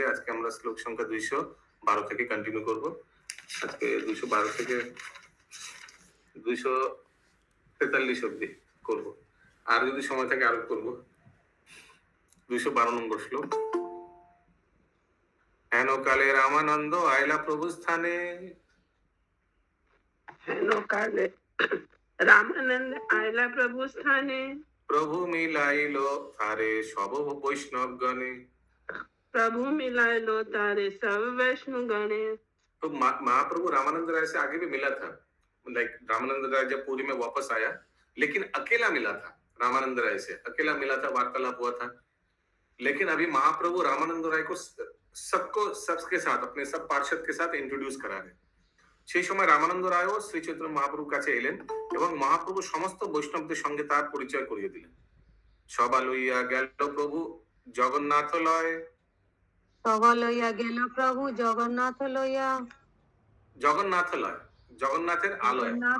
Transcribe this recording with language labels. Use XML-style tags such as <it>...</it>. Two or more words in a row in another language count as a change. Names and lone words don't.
<bn>আজকে আমরা শ্লোক সংখ্যা 212 থেকে কন্টিনিউ করব। আজকে 212 থেকে 243 অব্দি করব, আর যদি সময় থাকে আরো করব। 212 নম্বর শ্লোক। হেন কালে রামানন্দ আইলা প্রভু স্থানে, হেলো কালে রামানন্দ আয়লা প্রভু স্থানে, প্রভু মিলাইলো তারে সব বৈষ্ণব গণে। প্রভু মিলাএ লো তারে সব বৈষ্ণব গণে।</bn> <hi>तो महाप्रभु रामानंद राय से आगे भी मिला था। लाइक रामानंद राय जब पुरी में वापस आया, लेकिन अकेला मिला था। रामानंद राय से अकेला मिला था, वार्तालाप हुआ था। लेकिन अभी महाप्रभु रामानंद राय को सबके साथ, अपने सब पार्षद के साथ इंट्रोड्यूस करा रहे।</hi> <bn>সেই সময় রামানন্দ রায়ও শ্রী চৈতন্য মহাপ্রভুর কাছে এলেন এবং মহাপ্রভু সমস্ত বৈষ্ণবদের সঙ্গে তার পরিচয় করিয়ে দিলেন। সবা লইয়া গেল প্রভু জগন্নাথ লয়, সবা লইয়া গেল প্রভু জগন্নাথ লইয়া। জগন্নাথ লয়, জগন্নাথের আলয়।</bn>